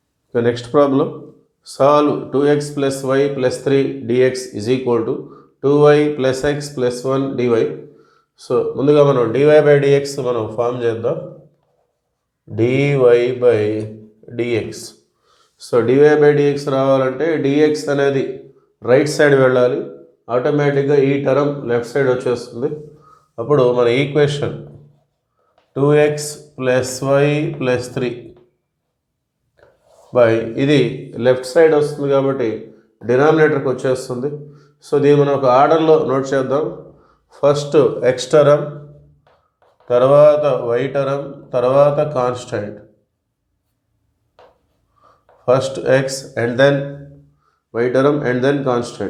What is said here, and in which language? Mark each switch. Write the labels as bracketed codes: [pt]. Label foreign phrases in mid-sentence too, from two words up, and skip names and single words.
[en] The next problem, solve 2x plus y plus 3 dx is equal to 2y plus x plus 1 dy. [te] సో ముందుగా మనం [en] dy by dx [te] మనం ఫామ్ చేద్దాం. [en] dy by dx. [te] సో [en] dy by dx [te] రావాలంటే dx అనేది [en] right side [te] వెళ్ళాలి, ఆటోమేటిక్గా ఈ టర్మ్ [en] left side [te] వచ్చేస్తుంది. అప్పుడు మన ఈక్వేషన్ [en] 2x plus y plus 3 [te] బై ఇది [en] left side [te] వస్తుంది కాబట్టి డినామినేటర్కి వచ్చేస్తుంది. సో దీన్ని మనం ఒక ఆర్డర్లో నోట్ చేద్దాం. [en] first x term, తర్వాత y term, తర్వాత కాన్స్టెంట్. first x and then y term and then constant.